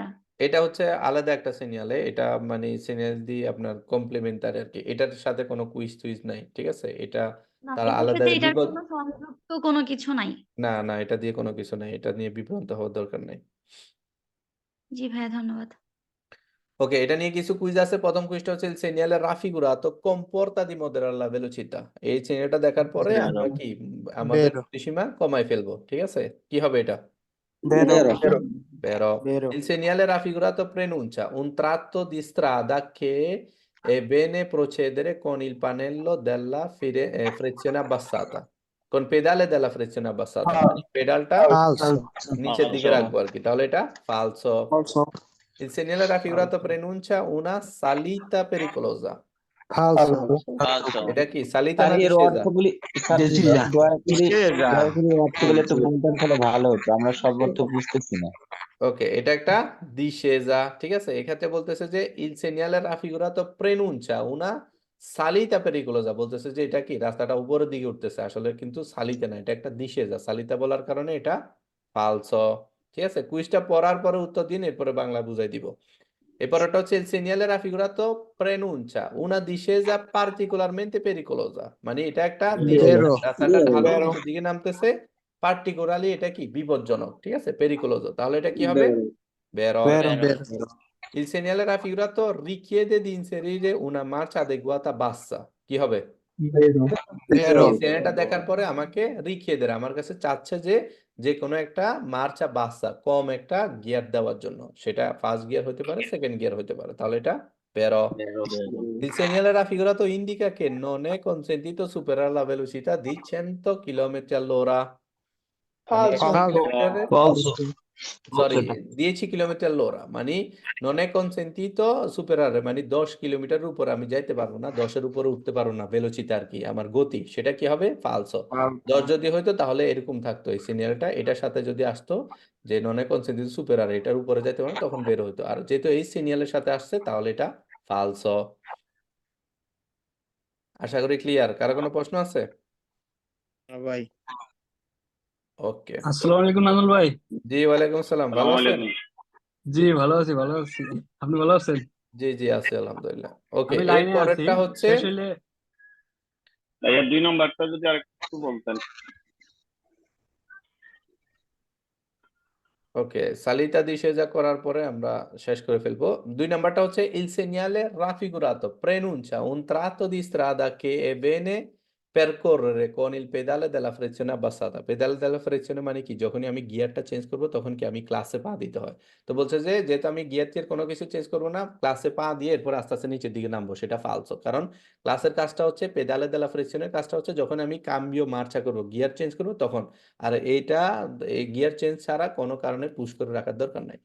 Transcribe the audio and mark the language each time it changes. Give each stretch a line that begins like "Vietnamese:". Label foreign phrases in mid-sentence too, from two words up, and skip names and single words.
Bangla: এটা হচ্ছে আলাদা একটা সিগন্যালে, এটা মানে সিগন্যাল দিয়ে আপনার কমপ্লিমেন্টারি আর কি, এটার সাথে কোনো কুইজ টুইজ নাই, ঠিক আছে? এটা না, তারা এটার আলাদা সাথে এটার বিপদ, কোনো সংযুক্ত কোনো কিছু নাই। না না এটা দিয়ে কোনো কিছু নাই, এটা নিয়ে বিভ্রান্ত হওয়ার দরকার নাই। জি ভাইয়া, ধন্যবাদ। ওকে, এটা নিয়ে কিছু কুইজ আছে। প্রথম কুইজটা হচ্ছে
Italian: il segnale raffigurato comporta di moderare la velocità।
Bangla: এই সিগন্যালটা দেখার পরে আমরা কি আমাদের
Italian: Vero,
Bangla: গতিসীমা কমাই ফেলবো, ঠিক আছে? কি হবে এটা?
Italian: Vero. Però vero. il segnale raffigurato preannuncia un tratto di strada che è bene procedere con il pannello della frizione abbassata, con pedale della frizione abbassata,
Bangla: মানে পেডালটা
Italian: Falso,
Bangla: নিচের দিকে রাখবো আর কি, তাহলে এটা ফালসো।
Italian: Also. Il segnale raffigurato preannuncia una salita pericolosa। falso,
Bangla: এটা কি সালিতা স্যার না এর ডিসেজা? অর্থগুলি স্যার
Italian: Decisa.
Bangla: দয়া করে অর্থগুলো একটু বলতেন তাহলে ভালো হতো, আমরা সব অর্থ বুঝতেছি না। ওকে, এটা একটা ডিসেজা, ঠিক আছে? এক্ষেত্রে বলতেছে যে
Italian: il segnale raffigurato preannuncia una salita pericolosa,
Bangla: বলতেছে যে এটা কি রাস্তাটা উপরের দিকে উঠতেছে, আসলে কিন্তু সালিতে না, এটা একটা ডিসেজা, সালিতা বলার কারণে এটা ফালসো, ঠিক আছে? কুইজটা পড়ার পরে উত্তর দিন, এরপরে বাংলা বুঝাই দিব। এরপরটা হচ্ছে
Italian: il segnale raffigurato preannuncia una discesa particolarmente pericolosa,
Bangla: মানে এটা একটা ডিসেজা,
Italian: vero,
Bangla: রাস্তাটা ঢালু নিচের দিকে নামতেছে, পার্টিকুলারলি এটা কি বিপজ্জনক, ঠিক আছে? পেরিকোলোজো, তাহলে এটা কি হবে?
Italian: Vero. Vero. vero, Il segnale raffigurato richiede di inserire una marcia adeguata bassa,
Bangla: কি হবে?
Italian: Vero.
Bangla: এই সিগন্যালটা দেখার পরে আমাকে রিখিয়ে আমার কাছে চাচ্ছে যে যে কোনো একটা
Italian: marcia bassa,
Bangla: কম একটা গিয়ার দেওয়ার জন্য, সেটা ফার্স্ট গিয়ার হতে পারে, সেকেন্ড গিয়ার হতে পারে, তাহলে এটা Vero.
Italian: Il segnale raffigurato indica che non è consentito superare la velocità di 100 km all'ora। falso, সরি, 10 কিলোমিটার all'ora, মানে non è consentito superare,
Bangla: মানে 10 কিলোমিটার উপরে আমি যাইতে পারবো না, 10-এর উপরে উঠতে পারবো না, ভেলোসিটি আর কি, আমার গতি, সেটা কি হবে? ফালসো। 10 যদি হইতো তাহলে এরকম থাকতো এই সিনিয়রটা, এটার সাথে যদি আসতো যে
Italian: non è consentito superare,
Bangla: এটার উপরে যাইতে পারবো না, তখন বের হইতো, আর যেহেতু এই সিনিয়রের সাথে আসছে তাহলে এটা ফালসো। আশা করি ক্লিয়ার। কারো কোনো প্রশ্ন আছে? ভাই। ওকে, আসসালামু আলাইকুম নাজমুল ভাই। জি ওয়ালাইকুম আসসালাম, ভালো আছেন? জি ভালো আছি, ভালো আছি। আপনি ভালো আছেন? জি জি আছি আলহামদুলিল্লাহ। ওকে, আমি এর লাইনে আছি, পরেরটা হচ্ছে শেষ হইলে ভাইয়া 2 নম্বরটা যদি আরেকটু বলতেন। ওকে, সালিতা discesa করার পরে আমরা শেষ করে ফেলবো।
Italian: 2 নাম্বারটা হচ্ছে il segnale raffigurato preannuncia un tratto di strada che è bene percorrere con il pedale della frizione abbassata। pedale della frizione
Bangla: মানে কি? যখনই আমি গিয়ারটা চেঞ্জ করব তখন কি আমি ক্লাসে পা দিতে হয়। তো বলছে যে যেহেতু আমি গিয়ার টিয়ার কোনো কিছু চেঞ্জ করব না, ক্লাসে পা দিয়ে এরপর আস্তে আস্তে নিচের দিকে নামবো, সেটা ফালসো। কারণ ক্লাসের কাজটা হচ্ছে,
Italian: pedale della frizione
Bangla: কাজটা হচ্ছে যখন আমি
Italian: cambio marcia
Bangla: করব, গিয়ার চেঞ্জ করব তখন। আর এইটা এই গিয়ার চেঞ্জ ছাড়া কোনো কারণে পুশ করে রাখার দরকার নাই।